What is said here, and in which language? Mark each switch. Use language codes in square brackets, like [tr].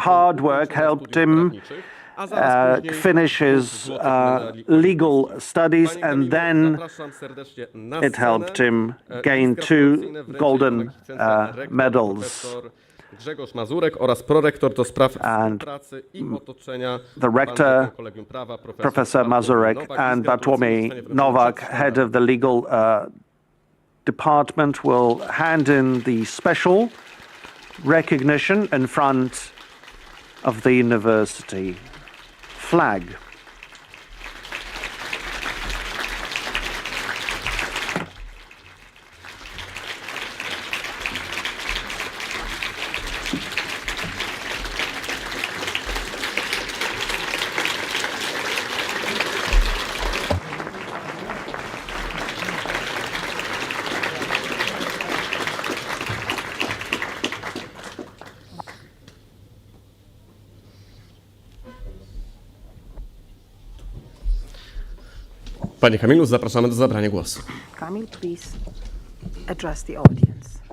[en] Hard work helped him finish his legal studies, and then it helped him gain 2 golden medals. [pl] Grzegorz Mazurek oraz prorektor do spraw pracy i otoczenia. [en] The rector, Professor Mazurek, and Bartłomiej Nowak, head of the legal department, will hand in the special recognition in front of the university flag. [pl] Panie Kamilu, zapraszamy do zabrania głosu. [en] Kamil, please address the audience.